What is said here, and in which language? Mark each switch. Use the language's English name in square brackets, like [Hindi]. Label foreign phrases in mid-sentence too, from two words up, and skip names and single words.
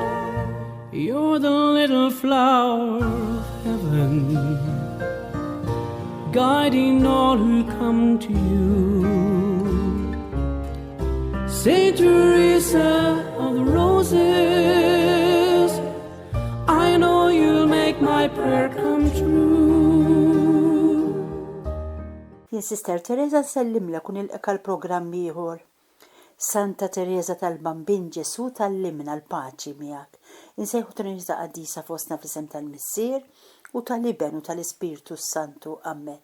[English] You're the little flower of heaven, guiding all who come to you. Saint Teresa of the Roses, I know you'll make my prayer come true. [Maltese] Jien Sister Teresa nsellimlek u nilqek l-programm ieħor. Santa Teresa tal-Bambin Ġesu tallimna l-paċi miegħek. Insejħu Teresa qaddisa fostna f'isem tal-Missier u tal-Iben u tal-Ispiritu Santu. Amen.